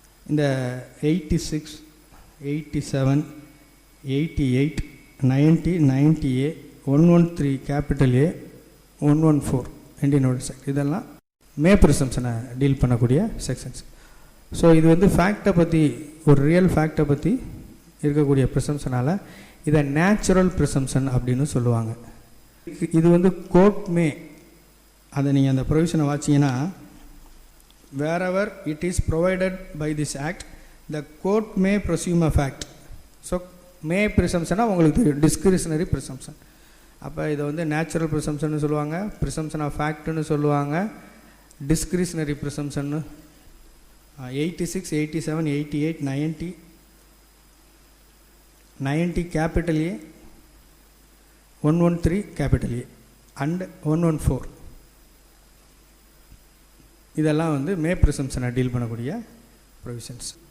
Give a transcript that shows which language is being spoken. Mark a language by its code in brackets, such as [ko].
[ta] இந்த 86, 87, 88, 90, 90A, 113 capital A, 114 Indian evidence act, இதெல்லாம் மே ப்ரிசம்ப்ஷனை deal பண்ணக்கூடிய செக்ஷன்ஸ். ஸோ இது ஃபேக்டை பற்றி, ஒரு ரியல் ஃபேக்டை பற்றி இருக்கக்கூடிய ப்ரிசம்ப்ஷனால் இதை நேச்சுரல் ப்ரிசம்ப்ஷன் அப்படின்னு சொல்லுவாங்க. [en] இது court may, [ta] அதை நீங்கள் அந்த ப்ரொவிஷனை வாட்சிங்கன்னா, [en] wherever it is provided by this act the court may presume a fact. So [ta] மே ப்ரிசம்ஷனாக உங்களுக்கு தெரியும் டிஸ்கிரிஷனரி ப்ரிசம்ஷன். அப்போ இதை வந்து நேச்சுரல் ப்ரிசம்ஷன்னு சொல்லுவாங்க, ப்ரிசம்ஷன் ஆஃப் ஃபேக்ட்னு சொல்லுவாங்க, discretionary ப்ரிசம்ஷன்னு. 86, 87, 88, 90, 90 capital A, 113 capital A and 114 இதெல்லாம் வந்து மே ப்ரிசம்ஷனை டீல் பண்ணக்கூடிய ப்ரொவிஷன்ஸ்.